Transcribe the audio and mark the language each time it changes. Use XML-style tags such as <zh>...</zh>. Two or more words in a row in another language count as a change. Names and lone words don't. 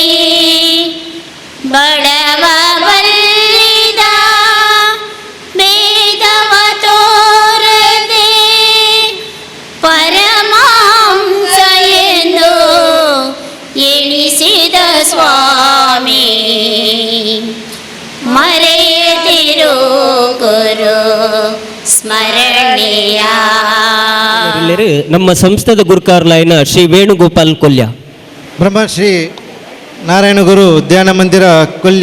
<kn>ಬಡವ ಬಲ್ಲಿದ ಭೇದವ ತೋರದೆ ಪರಮಾಂಸ ಎಂದು ಎಣಿಸಿದ ಸ್ವಾಮಿ. ಮರೆಯದಿರೋ ಗುರು ಸ್ಮರಣೆಯ.</kn> <tcy>ನಮ್ಮ ಸಂಸ್ಥೆದ ಗುರುಕಾರ್ ಲೈನ್ ಶ್ರೀ ವೇಣುಗೋಪಾಲ್ ಕೊಲ್ಯ. ಬ್ರಹ್ಮಶ್ರೀ ನಾರಾಯಣ ಗುರು ಧ್ಯಾನ ಮಂದಿರ ಕೊಲ್ಯ.</tcy>